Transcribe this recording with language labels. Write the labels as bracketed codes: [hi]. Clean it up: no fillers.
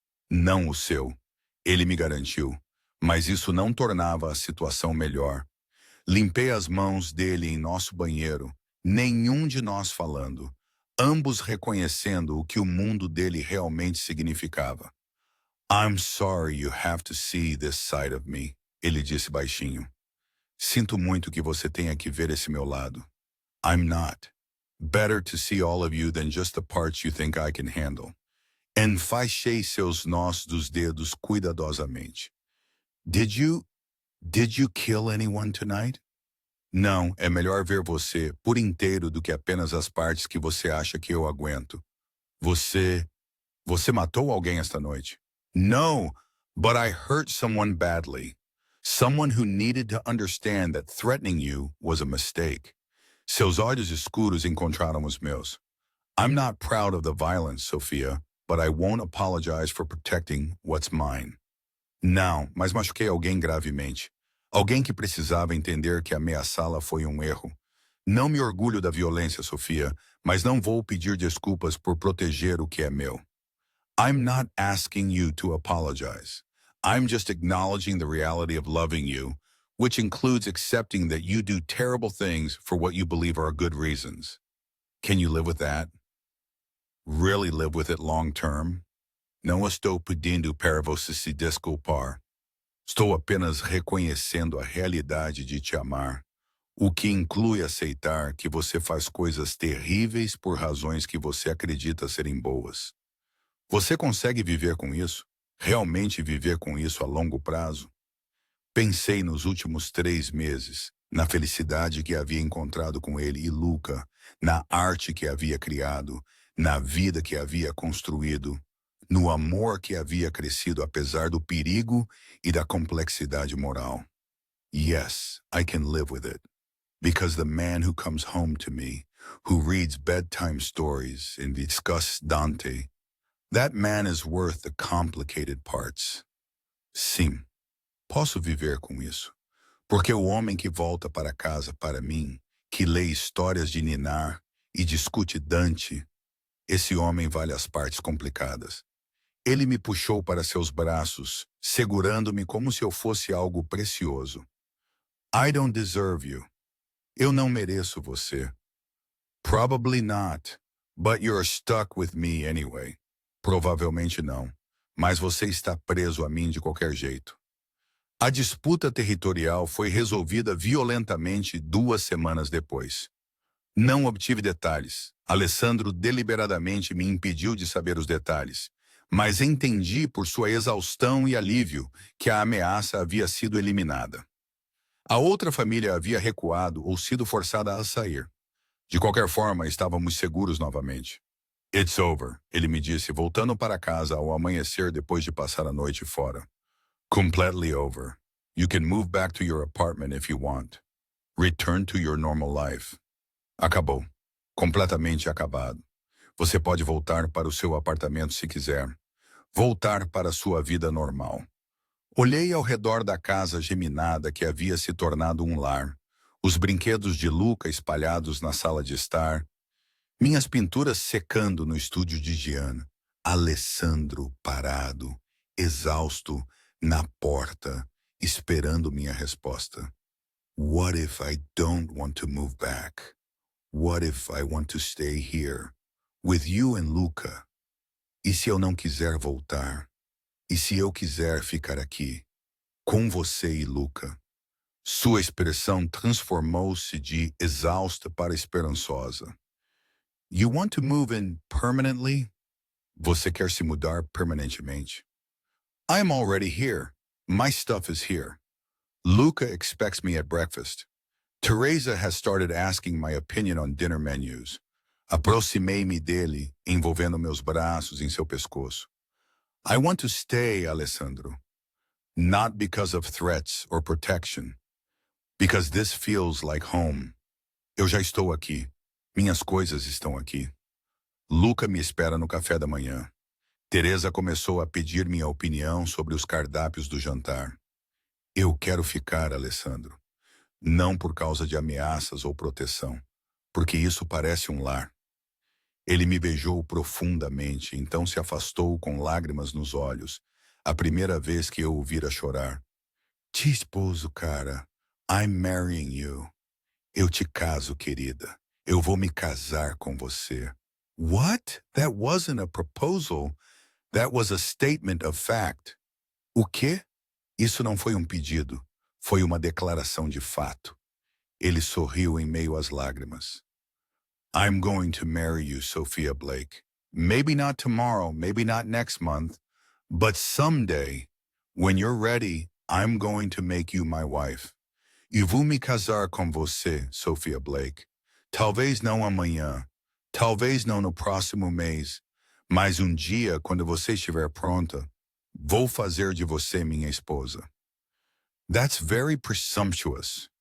[pt] Não o seu, ele me garantiu, mas isso não tornava a situação melhor. Limpei as mãos dele em nosso banheiro, nenhum de nós falando, ambos reconhecendo o que o mundo dele realmente significava. [en] I'm sorry you have to see this side of me, [pt] ele disse baixinho. Sinto muito que você tenha que ver esse meu lado. [en] I'm not. Better to see all of you than just the parts you think I can handle. [pt] Enfaixei seus nós dos dedos cuidadosamente. [en] Did you kill anyone tonight? [pt] Não, é melhor ver você por inteiro do que apenas as partes que você acha que eu aguento. Você matou alguém esta noite? [en] No, but I hurt someone badly. Someone who needed to understand that threatening you was a mistake. [pt] Seus olhos escuros encontraram os meus. [en] I'm not proud of the violence, Sophia, but I won't apologize for protecting what's mine. [pt] Não, mas machuquei alguém gravemente. Alguém que precisava entender que ameaçá-la foi um erro. Não me orgulho da violência, Sofia, mas não vou pedir desculpas por proteger o que é meu. [en] I'm not asking you to apologize. I'm just acknowledging the reality of loving you, which includes accepting that you do terrible things for what you believe are good reasons. Can you live with that? Really live with it long term? [pt] Não estou pedindo para você se desculpar. Estou apenas reconhecendo a realidade de te amar, o que inclui aceitar que você faz coisas terríveis por razões que você acredita serem boas. Você consegue viver com isso? Realmente viver com isso a longo prazo? Pensei nos últimos 3 meses, na felicidade que havia encontrado com ele e Luca, na arte que havia criado, na vida que havia construído, no amor que havia crescido apesar do perigo e da complexidade moral. [en] Yes, I can live with it. Because the man who comes home to me, who reads bedtime stories and discusses Dante, that man is worth the complicated parts. [pt] Sim, Posso viver com isso. Porque o homem que volta para casa para mim, que lê histórias de Ninar e discute Dante, esse homem vale as partes complicadas. Ele me puxou para seus braços, segurando-me como se eu fosse algo precioso. [en] I don't deserve you. [pt] Eu não mereço você. [en] Probably not, but you're stuck with me anyway. [pt] Provavelmente não, mas você está preso a mim de qualquer jeito. A disputa territorial foi resolvida violentamente 2 semanas depois. Não obtive detalhes. Alessandro deliberadamente me impediu de saber os detalhes, mas entendi por sua exaustão e alívio que a ameaça havia sido eliminada. A outra família havia recuado ou sido forçada a sair. De qualquer forma, estávamos seguros novamente. [en] It's over, [pt] ele me disse, voltando para casa ao amanhecer depois de passar a noite fora. [en] Completely over. You can move back to your apartment if you want. Return to your normal life. [pt] Acabou. Completamente acabado. Você pode voltar para o seu apartamento se quiser. Voltar para a sua vida normal. Olhei ao redor da casa geminada que havia se tornado um lar. Os brinquedos de Luca espalhados na sala de estar. Minhas pinturas secando no estúdio de Gianna. Alessandro parado, exausto, na porta, esperando minha resposta. [en] What if I don't want to move back? What if I want to stay here, with you and Luca? [pt] E se eu não quiser voltar? E se eu quiser ficar aqui, com você e Luca? Sua expressão transformou-se de exausta para esperançosa. [en] You want to move in permanently? [pt] Você quer se mudar permanentemente? [en] I'm already here. My stuff is here. Luca expects me at breakfast. Teresa has started asking my opinion on dinner menus. [pt] Aproximei-me dele, envolvendo meus braços em seu pescoço. [en] I want to stay, Alessandro. Not because of threats or protection. Because this feels like home. [pt] Eu já estou aqui. Minhas coisas estão aqui. Luca me espera no café da manhã. Teresa começou a pedir minha opinião sobre os cardápios do jantar. Eu quero ficar, Alessandro. Não por causa de ameaças ou proteção, porque isso parece um lar. Ele me beijou profundamente, então se afastou com lágrimas nos olhos, a primeira vez que eu o vira chorar. Te esposo, cara. [en] I'm marrying you. [pt] Eu te caso, querida. Eu vou me casar com você. [en] What? That wasn't a proposal. That was a statement of fact. [pt] O quê? Isso não foi um pedido. Foi uma declaração de fato. Ele sorriu em meio às lágrimas. [en] I'm going to marry you, Sophia Blake. Maybe not tomorrow, maybe not next month, but someday, when you're ready, I'm going to make you my wife. [pt] E vou me casar com você, Sophia Blake. Talvez não amanhã, talvez não no próximo mês, mas um dia, quando você estiver pronta, vou fazer de você minha esposa. [en] That's very presumptuous.